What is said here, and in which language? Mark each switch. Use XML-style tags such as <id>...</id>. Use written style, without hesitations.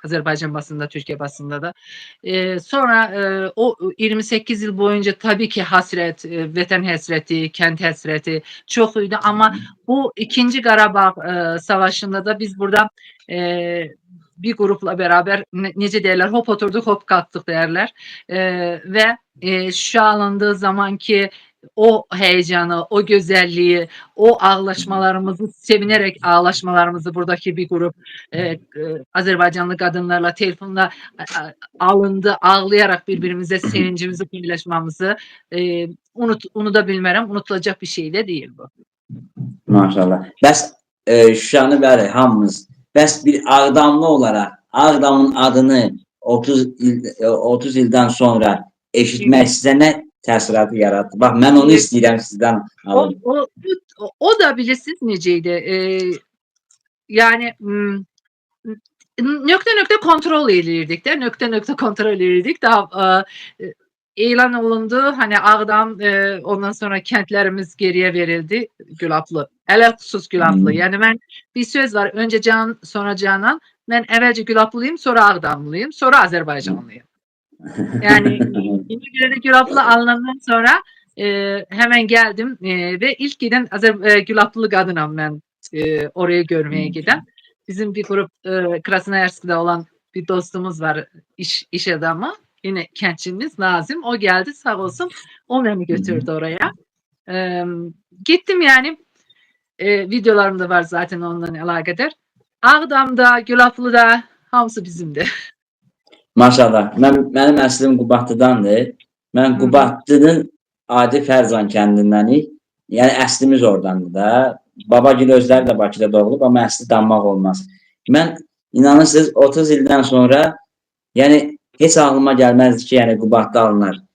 <tr>Azerbaycan basında, Türkiye basında da.</tr> <az>Sonra o 28 yıl boyunca tabii ki hasret, vətən həsrəti, kənd həsrəti çoxuydu.</az> <tr>Ama bu ikinci Qarabağ Savaşı'nda da biz burada bir grupla beraber necə deyirlər, hop oturduk, hop kalktık derler. Ve şu alındığı zaman ki o heyecanı, o güzelliği, o ağlaşmalarımızı, sevinerek ağlaşmalarımızı buradaki bir grup Azerbaycanlı kadınlarla telefonla alındı, ağlayarak birbirimize sevincimizi paylaşmamızı unutabilmərəm, unutulacak bir şey de değil bu.</tr> <az>Maşallah. Bəs Şuşanı bəli, hamımız, bəs bir Ağdamlı olaraq Ağdamın adını 30 ildən sonra eşitmək sizə nə təəssüratı yarattı? Bax, mən onu istəyirəm sizdən alın.</az> <tr>O da bilirsiniz neceydi? Yani nöqtə kontrol edirdik de, nöqtə kontrol edirdik.</tr> <az>Daha elan olundu.</az> <tr>Hani Ağdam, ondan sonra kentlerimiz geriye verildi. Gülaplı. Ələlxüsus Gülaplı. Yani ben bir söz var. Önce Can, sonra Canan. Ben evvelce Gülaplıyım, sonra Ağdamlıyım, sonra Azerbaycanlıyım. Yani İngilizce'de Gülaplı alınandan sonra hemen geldim ve ilk giden Gülaplı kadınım ben oraya görmeye giden. Bizim bir grup Krasnoyarsk'da olan bir dostumuz var, iş adamı. Yine kentçimiz Nazım. O geldi sağ olsun. O beni götürdü oraya. Gittim yani. Videolarım da var zaten ondan alakadar. Ağdamda, Gülaplı'da hamısı bizimdi.</tr> <az>Maşallah. Mənim əslim Qubadlıdandır. Mən Qubadlının Adi Fərzan kəndindənik. Yəni əslimiz oradandır da. Babagil özləri də Bakıda doğulub, amma əsli danmaq olmaz. Mən inanırsınız 30 ildən sonra yəni heç ağlıma gəlməzdi ki, yəni Qubadlı alınır.</az>